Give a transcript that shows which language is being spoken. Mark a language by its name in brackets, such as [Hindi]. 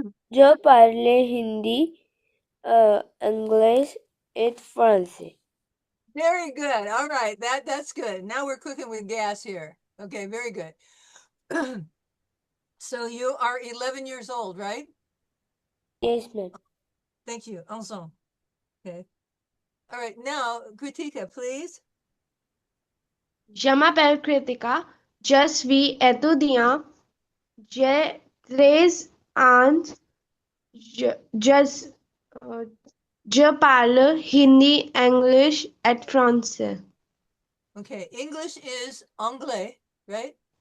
[French] Je parle hindi, anglais et français. [English] Very good. All right, that's good. Now we're cooking with gas here. Okay, very good. So you are 11 years old, right? Yes, ma'am. Thank you. Ensemble. Okay. All right, now Kritika, please. [French] Je m'appelle Kritika. Je suis étudiant. J'ai 13 ans. Je, je parle hindi, English et français. [English] Okay, English is anglais, right?